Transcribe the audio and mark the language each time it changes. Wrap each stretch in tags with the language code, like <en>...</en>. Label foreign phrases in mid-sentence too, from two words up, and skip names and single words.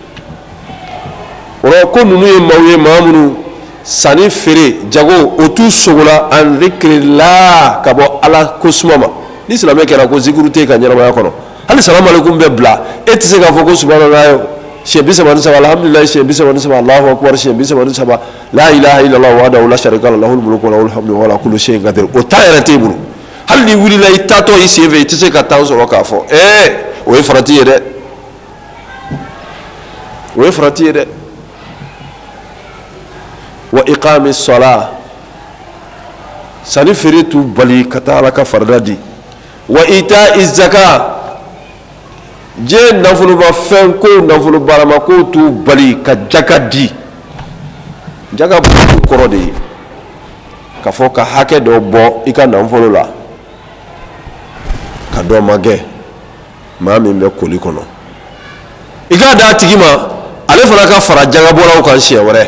<bm>o la ko ninnu ye maaw ye maa minnu sanni feere jago o t'u sogola an zikirila ka bɔ ala ko suma ma ni silamɛ kɛra ko zikuru tɛ ka ɲɛnamaya kɔnɔ hali</bm> <ar>سلام عليكم</ar> <bm>bɛ bila e tɛ se k'a fɔ ko subhanallah siɲɛ 33 alhamdulilayi siɲɛ 33</bm> <ar>الله أكبر</ar> <bm>siɲɛ 33</bm> <ar>لا إله إلا الله وحده لا شريك له له الملك وله الحمد وعلى كل شيء قدير</ar> <bm>o ta yɛrɛ t'e bolo hali ni wulila i taatɔ i sen fɛ i tɛ se ka temps sɔrɔ k'a fɔ o ye farati ye dɛ o ye farati ye dɛ</bm> <ar>وإقام الصلاة</ar> <bm>sani feere t'u bali ka taa Ala ka farida di</bm> <ar>وإيتاء الزكاة</ar> <bm>je nafoloba fɛn ko nafolobarama ko t'u bali ka jaka di jaka bɔ kɔrɔ de ye ka fɔ ka hakɛ dɔ bɔ i ka nafolo la ka dɔ ma gɛn maa min bɛ koli kɔnɔ i k'a d'a tigi ma ale fana ka fara jaka bɔlaw kan siɲɛ wɛrɛ</bm>